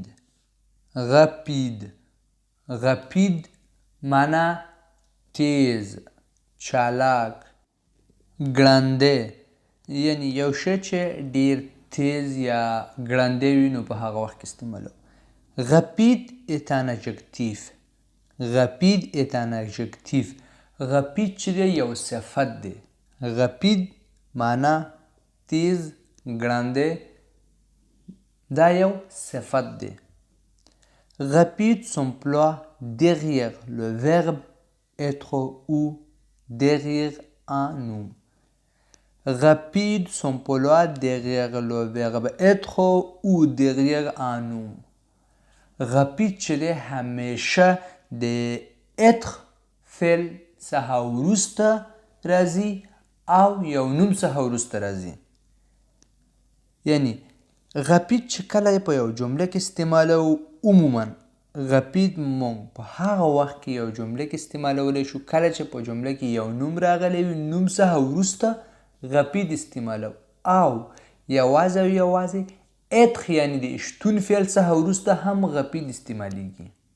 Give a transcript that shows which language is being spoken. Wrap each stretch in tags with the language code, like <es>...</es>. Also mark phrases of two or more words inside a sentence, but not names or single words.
<ps>غپید غپید معنا تیز، چالاک، ګړندی، یعنی یو شی چې ډېر تیز یا ګړندی وي نو په هغه وخت کې استعمالوو.</ps> <fr>غپید est un adjectif. غپید est un adjectif.</fr> <ps>غپید چې دی یو صفت دی. غپید معنا تیز، ګړندی، دا یو صفت دی.</ps> <fr>Rapide s'emploie derrière le verbe être ou derrière un nom. Rapide s'emploie derrière le verbe être ou derrière un nom.</fr> <ps>Rapide چې دی همیشه د être فعل څخه وروسته راځي او یو نوم څخه وروسته راځي. یعنی غپید چې کله په یو جمله کې استعمالوو، عموما غپید مونږ په هغه وخت کې یو جمله کې استعمالولی شو کله چې په جمله کې یو نوم راغلی وي، نوم څخه وروسته غپید استعمالوو، او یوازې او یوازې être یعنی د شتون فعل څخه وروسته هم غپید استعمالیږي.</ps>